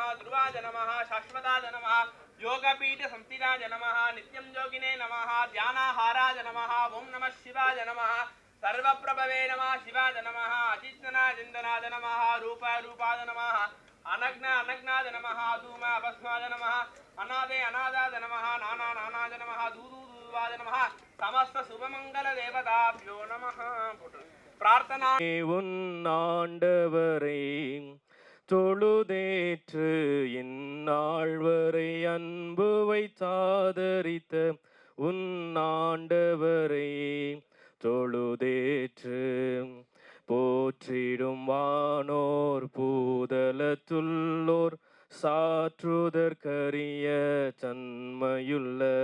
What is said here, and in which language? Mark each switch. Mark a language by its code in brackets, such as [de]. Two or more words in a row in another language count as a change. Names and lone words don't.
[sa] ध्रुवाय नमः शाश्वताय नमः योगपीठ संस्थिताय नमः नित्यं योगिने नमः ध्यानाहाराय नमः ओं नमः शिवाय नमः सर्वप्रभवे नमः शिवाय नमः अचिन्तनाय चिन्तनाय नमः रूपाय नमः अनग्नाय नमः धूम भस्माय नमः अनादे अनादाय नमः नानाय नमः दूवाय नमः समस्त शुभमंगल देवताभ्यो नमः। प्रार्थना [ta] உன்னாண்டவரை தொழுதேற்று இந்நாள் வரை அன்பு வைத்தாதரித்த உன்னாண்டவரை தொழுதேற்று போற்றிடும் வானோர் பூதலத்துள்ளோர் சாற்றுதற்கரிய தன்மையுள்ள